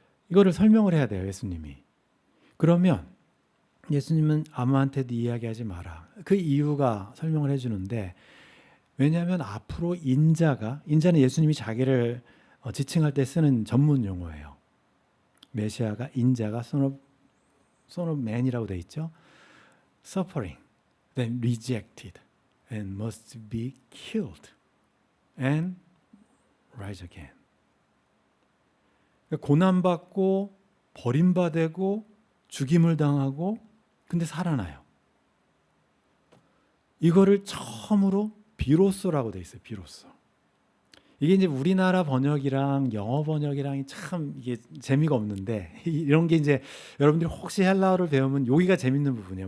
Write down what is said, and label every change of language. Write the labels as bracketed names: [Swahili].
[Korean] 이거를 설명을 해야 돼요, 예수님이. 그러면 예수님은 아무한테도 이야기하지 마라. 그 이유가 설명을 해주는데 왜냐하면 앞으로 인자는 예수님이 자기를 지칭할 때 쓰는 전문 용어예요. 메시아가 인자가 [English] son of man [Korean] 이라고 돼 있죠. [English] Suffering, then rejected, and must be killed, and rise again. [Korean] 고난받고 버림받고 죽임을 당하고 근데 살아나요. 이거를 처음으로 비로소라고 돼 있어요. 비로소. 이게 이제 우리나라 번역이랑 영어 번역이랑 참 이게 재미가 없는데 이런 게 이제 여러분들이 혹시 헬라어를 배우면 여기가 재밌는 부분이에요.